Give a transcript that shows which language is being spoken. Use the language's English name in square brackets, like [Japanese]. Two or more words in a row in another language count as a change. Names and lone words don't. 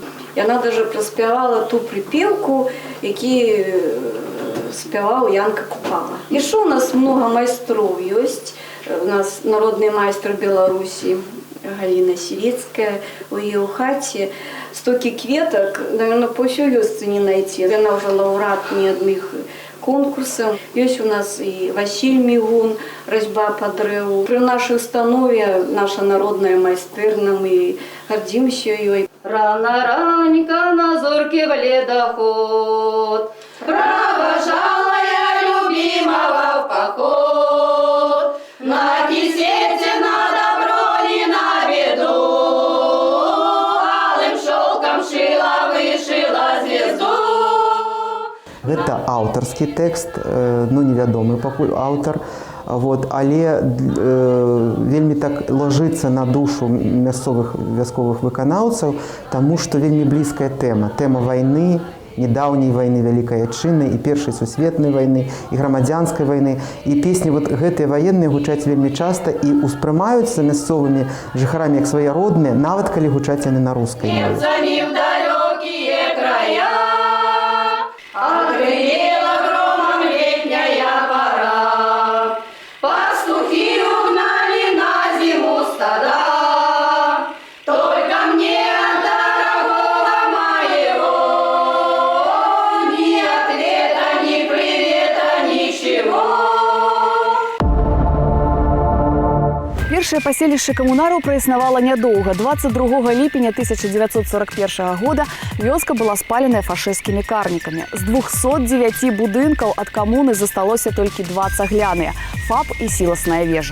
[Belarusian] Яна даже праспявала ту прыпеўку, які спяваў Янка Купала. Яшчэ у нас много майстроў ёсць. У нас народны майстар Беларусі Галіна Сірецкая. У яе ў хаце стокі кветак, наверное, по ўсёй вёсцы не найти. Яна ўжо лаўрэат неадных конкурсаў. Ёсць у нас і Васіль Мігун, разьба па дрэву. Пры нашай установе наша народная майстэрня, мы гордимся ёй. [Russian] Рано-ранько на зорке в ледоход провожала я любимого в поход. На кисете, на добро, не на беду, алым шелком шила, вышила звезду. [Belarusian] Гэта аўтарскі тэкст, ну невядомы пакуль аўтар, вот, але вельмі так ложыцца на душу мясцовых вясковых выканаўцаў, таму што вельмі блізкая тэма вайны, недаўняй вайны Вялікай Атчыны, і Першай сусветнай вайны, і грамадзянскай вайны. І песні вот гэтыя ваенныя гучаць вельмі часта і ўспрымаюцца мясцовымі жыхарамі як свае родныя, нават калі гучаць яны на рускай мове. [Russian] Немцами в далекие края огрела громом летняя пора. Пастухи угнали на зиму стада. Только мне от дорогого моего ни ответа, ни привета, ничего. [Belarusian] Першае паселішча камунараў праіснавала нядоўга. 22 ліпеня 1941 года вёска была спаленая фашысцкімі карнікамі. З 209 будынкаў ад камуны засталося толькі 2 цагляныя – ФАП і сіласная вежа.